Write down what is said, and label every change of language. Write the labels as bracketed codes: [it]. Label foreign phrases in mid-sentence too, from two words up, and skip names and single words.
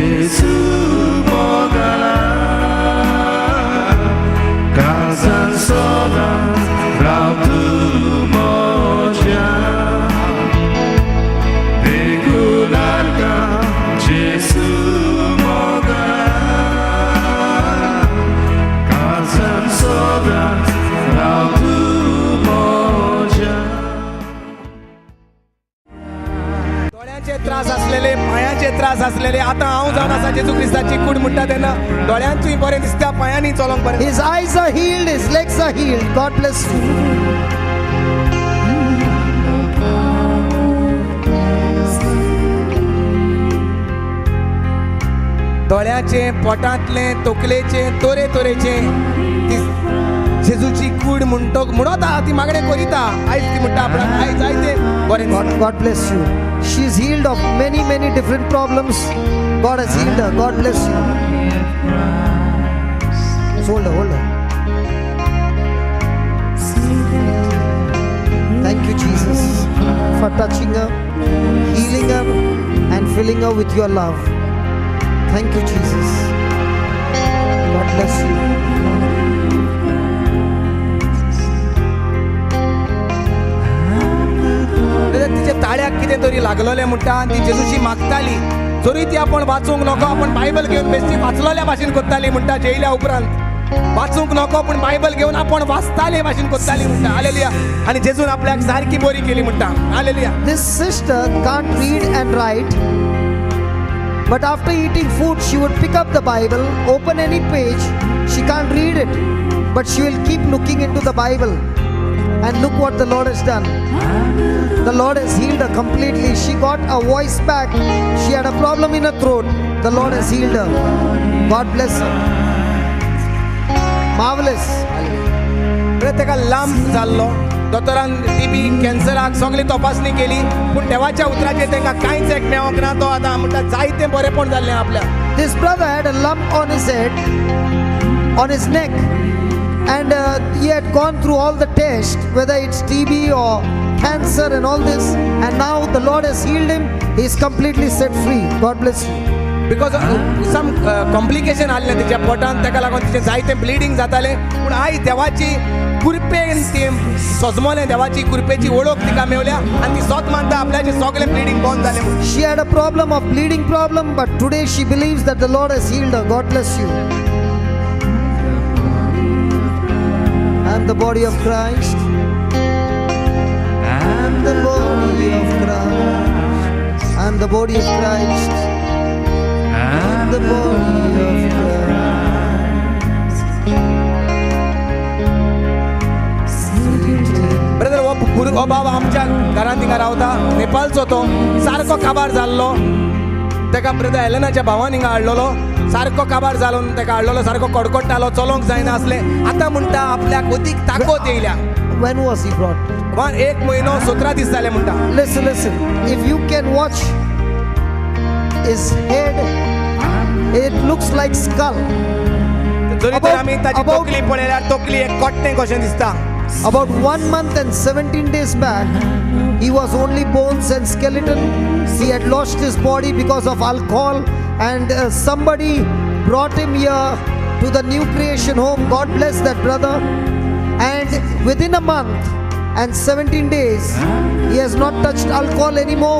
[kok] जेसू मोगला काळजांत सदांच राव तूं म्हज्या रेगुलारका जेसू मोगला काळजांत सदांच राव तूं म्हज्या. डोळ्यांचे त्रास असलेले, पायांचे त्रास असलेले, आता हांव जावन आसा जेजू क्रिस्ताची कूड म्हणटा तेन्ना डोळ्यांचूय बरें दिसता, पायांनी चलोंक बरें. [en] His eyes are healed, his legs are healed. God bless you. [kok] दोळ्याचे, पोटांतले, तकलेचे, तोरे तोरेचे जेजूची कूड म्हणटा ती मागणे करिता. आयज ती म्हणटा आपणाक आयज जायते बरें दिसता. [en] God bless you. She is healed of many different problems. God has healed her. God bless you. Hold her. Thank you, Jesus, for touching her, healing her, and filling her with your love. Thank you, Jesus. God bless you. [kok] तिच्या ताळ्याक कितें तरी लागलोलें म्हणटा आनी ती जेजूची मागताली. जरी ती आपण वाचूंक नको, आपण बायबल घेवन बेश्टी वाचलोल्या भाशेन कोत्ताली म्हणटा. जेयल्या उपरांत वाचूंक नको, पण बायबल घेवन आपण वाचताले भाशेन कोत्ताली म्हणटा. हालेलुया. आनी जेजून आपल्याक सारकी बरी केली म्हणटा. हालेलुया. [en] This sister can't read and write, but after eating food she would pick up the Bible, open any page. She can't read it, but she will keep looking into the Bible. And look what the Lord has done. The Lord has healed her completely. She got a voice back. She had a problem in her throat. The Lord has healed her. God bless her. Marvelous. [kok] ताका लांब जाल्लो, दोतोरान टीबी, कॅन्सराक सगळी तपासणी केली, पूण देवाच्या उतराचेर ताका कांयच एक मेळोंक ना. तो आतां म्हणटा जायतें बरेंपण जाल्लें आपल्याक. [en] This brother had a lump on his head, on his neck, and he had gone through all the tests, whether it's TB or cancer and all this, and now the Lord has healed him. He is completely set free. God bless you. because some complication [kok] आसलें तिच्या पोटांत, ताका लागून तिचें जायतें ब्लिडींग जातालें. पूण आयज देवाची कृपेन ती सजमोलें, देवाची कृपेची वळख तिका मेवल्या आनी ती सोत मानता आपल्याचें सगळें ब्लिडींग बंद जालें म्हणून. [en] She had a problem of bleeding problem, but today she believes that the Lord has healed her. God bless you. I'm the body of Christ. I'm the body of Christ. I'm the body of Christ. I'm the body of Christ. [kok] ब्रदर हो बाबा आमच्या घरांत थिंगा रावता, नेपाळचो तो, सारको काबार जाल्लो. ताका ब्रदर एलेनाच्या भावान हिंगा हाडलोलो, सारको काबार जालो, ताका हाडलोलो, सारको कडकडटालो, चलोंक जायना आसलें. आतां म्हणटा आपल्याक अदीक ताकद येयल्या. [en] When was he brought? [kok] 1 म्हयनो 17 दीस जाले म्हणटा. [en] Listen. If you can watch his head, it looks like skull. [kok] जरी तर आमी ताची तकली पळयल्यार तकली एक कोट्टें कशें दिसता. [en] About 1 month and 17 days back, he was only bones and skeleton. He had lost his body because of alcohol, and somebody brought him here to the New Creation home. God bless that brother. And within a month and 17 days, he has not touched alcohol anymore.